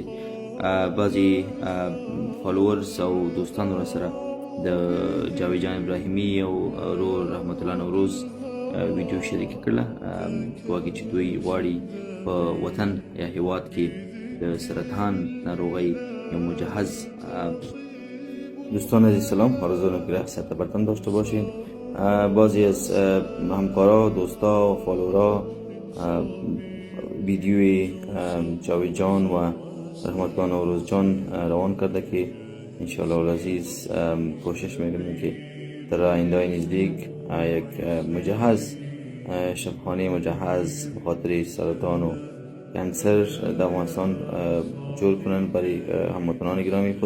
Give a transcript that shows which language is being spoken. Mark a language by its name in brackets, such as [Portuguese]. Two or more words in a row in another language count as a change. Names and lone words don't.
[Pashto] بعضي فالوورز او دوستانو را سره د جاوید جان ابراهیمی او رور رحمت الله نوروز ویډیو شریک کړله واګي چې دوی غواړي په وطن یا هیواد کې د سرطان ناروغۍ یا مجهز [Persian] دوستان عزیز سلام، آرزو می‌کنم صحت برتن داشته باشین. بعضی از همکارا، دوستا و فالورا ویدیوی جاوید جان و رحمت الله نوروز جان روان کرده که [Arabic] انشاءالله العزیز [Persian] کوشش میکنیم که در آینده نزدیک یک مجهز شفاخانه مجهز به خاطر سرطان و کانسر در افغانستان جور کنن برای هموطنان گرامی خود.